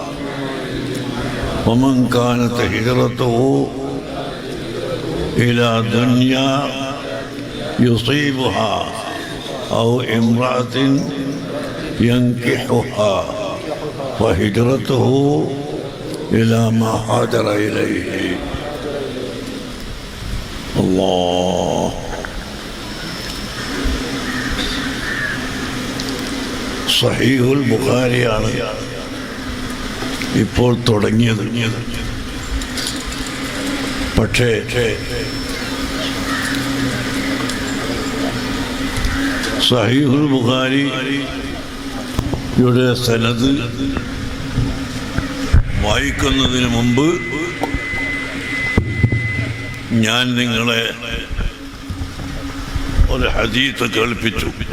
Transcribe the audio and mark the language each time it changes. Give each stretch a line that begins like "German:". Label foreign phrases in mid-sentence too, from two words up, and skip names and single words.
Arabic: ومن كانت هجرته إلى دنيا يصيبها أو امرأة ينكحها فهجرته إلى ما هاجر إليه. الله.
Malayalam: സഹീഹുൽ ബുഖാരിയാണ് ഇപ്പോൾ തുടങ്ങിയത്. പക്ഷേ സഹീഹുൽ ബുഖാരിയുടെ സനദ് വായിക്കുന്നതിന് മുമ്പ് ഞാൻ നിങ്ങളെ ഒരു ഹദീസ് കേൾപ്പിച്ചു.